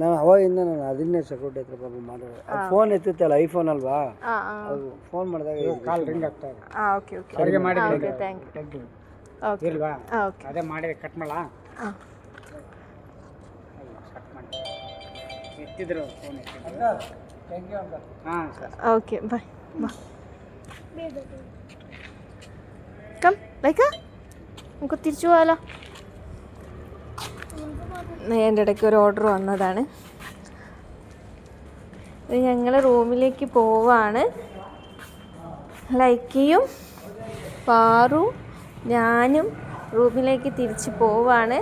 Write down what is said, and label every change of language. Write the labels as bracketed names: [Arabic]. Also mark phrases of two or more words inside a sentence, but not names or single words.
[Kannada] ನಾನು ಅವಾಗಿಂದ ನಾನು ಅದನ್ನೇ ಸೆಕ್ಯೂರಿಟಿ ಹತ್ರ ಪಾಪ ಮಾಡೋದು. ಫೋನ್ ಎತ್ತುತ್ತಲ್ಲ, ಐಫೋನ್ ಅಲ್ವಾ, ಅದು ಫೋನ್ ಮಾಡಿದಾಗ [English] call ring [Kannada] ಆಗ್ತಾ ಇದೆ. [English] okay okay, [Kannada] ಅವರಿಗೆ ಮಾಡಿ. [English] Okay, thank you. Okay [Kannada] ಇಲ್ವಾ? ಓಕೆ, ಅದೇ ಮಾಡಿ ಕಟ್ ಮಾಡಲಾ? ಹಾಂ, ಕಟ್ ಮಾಡಿ ಎತ್ತಿದ್ರು ಫೋನ್ ಎತ್ತಿದ್ರು. [English] Thank you uncle. Haan sir, Okay, bye. Bye. Come [Malayalam] ലൈക്ക, നമുക്ക് തിരിച്ചു പോകാലോ. എൻ്റെ ഇടയ്ക്ക് ഒരു ഓർഡർ വന്നതാണ്. ഇത് ഞങ്ങൾ റൂമിലേക്ക് പോവാണ്. ലൈക്കയും പാറും ഞാനും റൂമിലേക്ക് തിരിച്ച് പോവാണ്.